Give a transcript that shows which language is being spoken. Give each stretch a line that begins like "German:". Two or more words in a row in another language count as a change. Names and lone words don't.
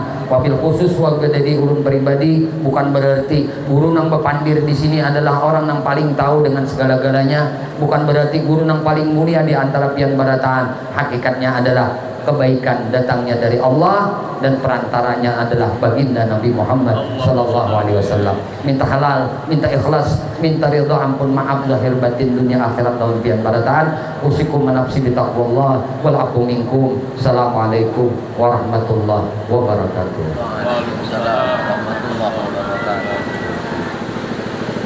Indonesian: Wabil khusus warga dari ulun pribadi, bukan berarti guru yang berpandir di sini adalah orang yang paling tahu dengan segala-galanya, bukan berarti guru yang paling mulia di antara
Banjar: pian barataan.
Indonesian: Hakikatnya adalah kebaikan datangnya dari Allah dan perantaranya adalah baginda Nabi Muhammad
Arabic: صلى الله عليه وسلم.
Indonesian: Minta halal, minta ikhlas, minta ridha, ampun maaf zahir batin dunia akhirat daun
Banjar: pian barataan.
Arabic: أوصيكم ونفسي بتقوى الله والعفو منكم. السلام عليكم ورحمة الله وبركاته. وعليكم السلام ورحمة الله وبركاته.